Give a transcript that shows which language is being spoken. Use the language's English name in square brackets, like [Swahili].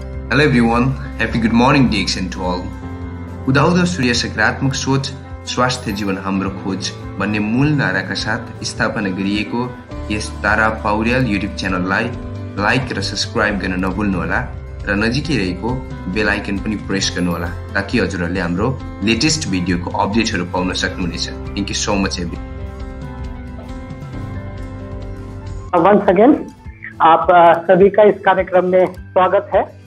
[English] Hello everyone, happy good morning DXN to all. [Nepali] उदाउँदो सूर्य सकारात्मक सोच स्वास्थ्य जीवन हाम्रो खोज भन्ने मूल नाराका साथ स्थापना गरिएको यस तारा पौड्याल युट्युब च्यानललाई लाइक र सब्स्क्राइब गर्न नभुल्नुहोला र नजिकै रहेको बेल आइकन पनि प्रेस गर्नुहोला ताकि हजुरहरूले हाम्रो लेटेस्ट भिडियोको अपडेटहरू पाउन सक्नुहुनेछ। [English] thank you so much every [Hindi] once again आप सभी का इस कार्यक्रम में स्वागत है।